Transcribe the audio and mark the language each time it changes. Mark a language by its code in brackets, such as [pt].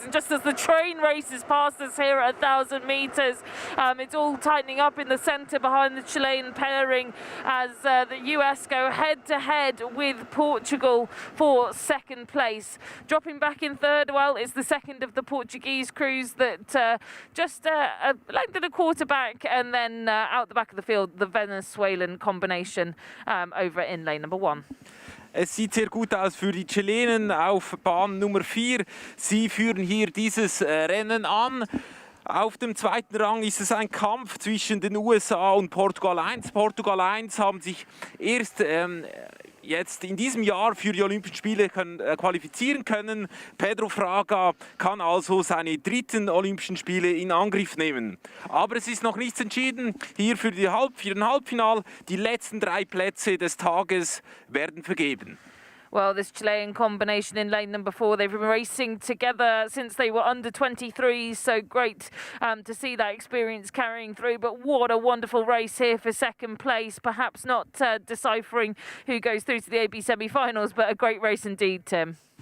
[en] And just as the train races past us here at 1,000 meters, it's all tightening up in the center behind the Chilean pairing as the US go head to head with Portugal for second place. Dropping back in third, well, it's the second of the Portuguese crews that just a length and a quarter back, and then out the back of the field, the Venezuelan combination over in lane number 1. [de] Es sieht sehr gut aus für die Chilenen auf Bahn Nummer 4. Sie führen hier dieses Rennen an. Auf dem zweiten Rang ist es ein Kampf zwischen den USA und Portugal 1. Portugal 1 haben sich erst jetzt in diesem Jahr für die Olympischen Spiele qualifizieren können. Pedro Fraga kann also seine dritten Olympischen Spiele in Angriff nehmen. Aber es ist noch nichts entschieden. Hier für den Halbfinal. Die letzten 3 Plätze des Tages werden vergeben. [en] Well, this Chilean combination in lane number 4, they've been racing together since they were under 23, so great to see that experience carrying through. But what a wonderful race here for second place. Perhaps not deciphering who goes through to the AB semi-finals, but a great race indeed, Tim.